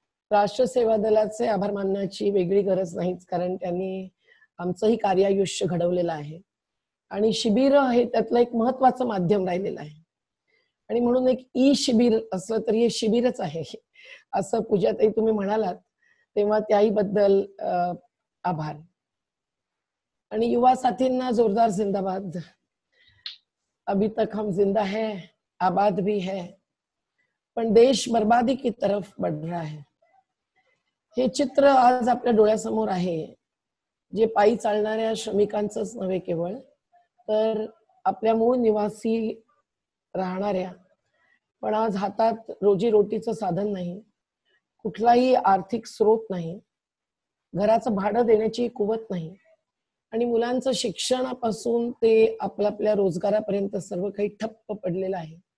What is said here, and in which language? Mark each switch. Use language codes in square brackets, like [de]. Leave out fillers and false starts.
[mr] राष्ट्र सेवा दलाचे आभार मानण्याची वेगळी गरज नाहीच, कारण त्यांनी आमचंही कार्यायुष्य घडवलेलं आहे आणि शिबिर हे त्यातलं एक महत्वाचं माध्यम राहिलेलं आहे. आणि म्हणून एक ई शिबिर असलं तरी हे शिबिरच आहे असं पूजाताई तुम्ही म्हणालात तेव्हा त्याही बद्दल आभार. आणि युवा साथींना जोरदार जिंदाबाद. [hi] अभी तक हम जिंदा है, आबाद भी है, पण देश बर्बादी की तरफ बढ़ रहा है. [mr] हे चित्र आज आपल्या डोळ्यासमोर आहे, जे पायी चालणाऱ्या श्रमिकांचंच नव्हे केवळ, तर आपल्या मूळ निवासी राहणाऱ्या पण आज हातात रोजीरोटीचं साधन नाही, कुठलाही आर्थिक स्रोत नाही, घराचं भाडं देण्याची कुवत नाही आणि मुलांचं शिक्षणापासून ते आपल्या रोजगारापर्यंत सर्व काही ठप्प पडलेलं आहे.